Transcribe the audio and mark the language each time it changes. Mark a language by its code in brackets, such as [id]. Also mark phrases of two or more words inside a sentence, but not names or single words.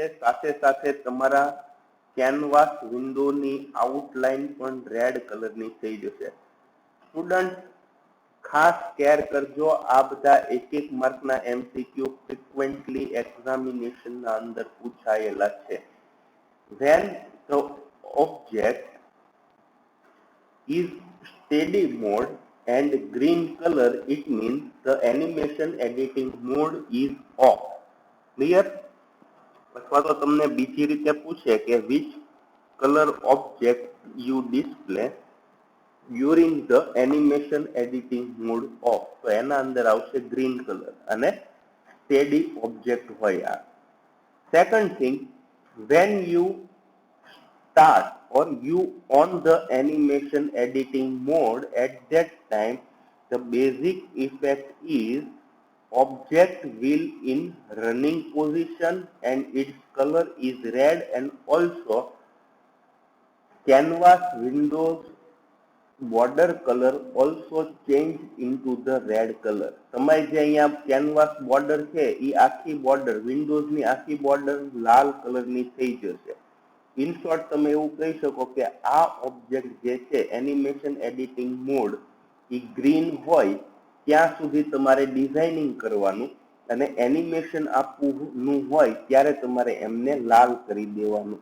[gu] સાથે સાથે તમારા [en] canvas window ની [gu] આઉટલાઈન પણ [en] red color ની [gu] થઈ જશે. સ્ટુડન્ટ ખાસ કેર કરજો, આ બધા 1 માર્કના [en] MCQ frequently examination ના [gu] અંદર પૂછાયેલા છે. [en] when the object is steady mode and green color, it means the animation editing mode is off. Clear? [gu] અથવા તો તમને બીજી રીતે પૂછે કે [en] which color object you display during the animation editing mode off, [gu] તો એના અંદર આવશે [en] green color [gu] અને [en] steady object [gu] હોય. [en] આ second thing, when you start or you on the animation editing mode, at that time the basic effect is object will in running position and its color is red, and also canvas windows border color also change into the red color. [gu] તમારી જે અહીંયા [en] canvas border [gu] છે એ આખી બોર્ડર, વિન્ડોઝની આખી બોર્ડર લાલ કલરની થઈ જશે. [en] in short [gu] તમે એવું કહી શકો કે આ ઓબ્જેક્ટ જે છે [en] animation editing mode [gu] એ ગ્રીન હોય ત્યાં સુધી તમારે ડિઝાઇનિંગ કરવાનું અને એનિમેશન આપવાનું હોય ત્યારે તમારે એમને લાલ કરી દેવાનું.